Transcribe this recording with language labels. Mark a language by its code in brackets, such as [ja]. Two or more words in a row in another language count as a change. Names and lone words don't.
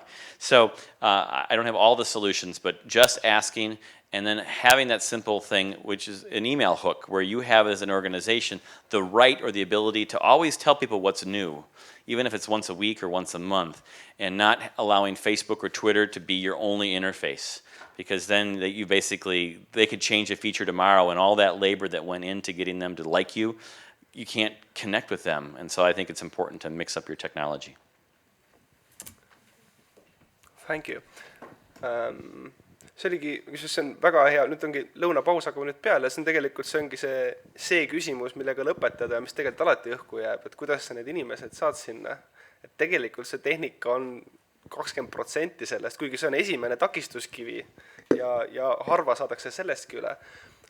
[en] So I don't have all the solutions, but just asking and then having that simple thing, which is an email hook, where you have as an organization the right or the ability to always tell people what's new, even if it's once a week or once a month, and not allowing Facebook or Twitter to be your only interface. Because then they could change a feature tomorrow, and all that labor that went into getting them to like you can't connect with them. And so I think it's important to mix up your technology. Thank you. [et] See oligi, see on väga hea, nüüd ongi lõunapaus hakkab nüüd peale, see ongi see küsimus, millega lõpetada, mis tegelikult alati õhku jääb, et kuidas sa need inimesed saad sinna. Et tegelikult see tehnika on 20% sellest, kuigi see on esimene takistuskivi ja harva saadakse sellestki üle.